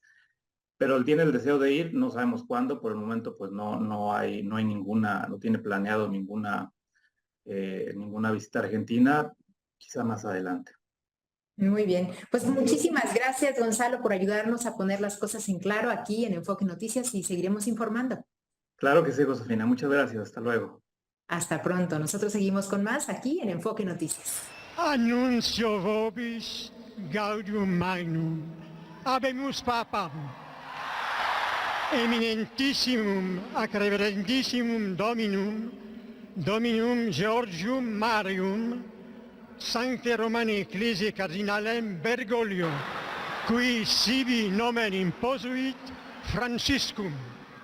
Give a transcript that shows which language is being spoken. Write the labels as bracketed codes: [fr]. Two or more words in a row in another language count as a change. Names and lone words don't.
[es] Pero él tiene el deseo de ir, no sabemos cuándo, por el momento pues no hay ninguna, no tiene planeado ninguna visita a Argentina, quizá más adelante. Muy bien, pues muchísimas gracias Gonzalo por ayudarnos a poner las cosas en claro aquí en Enfoque Noticias y seguiremos informando. Claro que sí, Josefina, muchas gracias, hasta luego. Hasta pronto, nosotros seguimos con más aquí en Enfoque Noticias. [la] Annuncio vobis gaudium magnum, habemus papam, eminentissimum ac reverendissimum Dominum Georgium Marium, Sancte Romani Ecclesiae Cardinalem Bergoglio, qui sibi nomen imposuit Franciscum.